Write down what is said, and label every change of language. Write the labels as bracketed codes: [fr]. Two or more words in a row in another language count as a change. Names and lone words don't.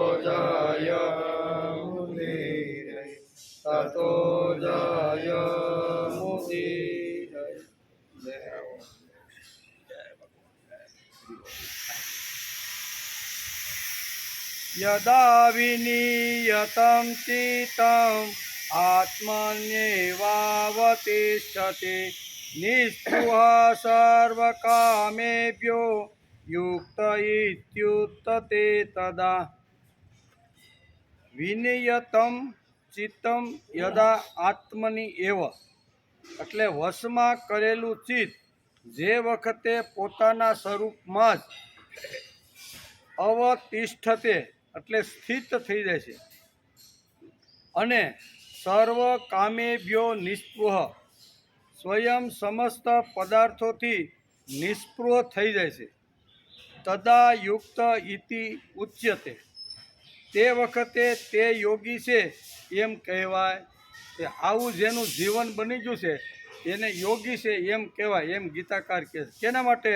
[sa] जयमुदीरये ततो जयमुदीरये यदा विनीयतं चित्तम् आत्मन्येवावतिष्ठते निःस्पृहः सर्वकामेभ्यो युक्त इत्युक्ते तदा વિનિયતમ ચિત્તમ યદા આત્મની એવ [gu] એટલે વશમાં કરેલું ચિત્ત જે વખતે પોતાના સ્વરૂપમાં જ અવતિષ્ઠતે એટલે સ્થિત થઈ જાય છે અને [sa] સર્વ કામેભ્યો નિસ્પૃહ [gu] સ્વયં સમસ્ત પદાર્થોથી નિસ્પૃહ થઈ જાય છે [sa] તદા યુક્ત ઇતિ ઉચ્યતે [gu] તે વખતે તે યોગી છે એમ કહેવાય કે આવું જેનું જીવન બની ગયું છે એને યોગી છે એમ કહેવાય એમ ગીતાકાર કહે છે. કેના માટે?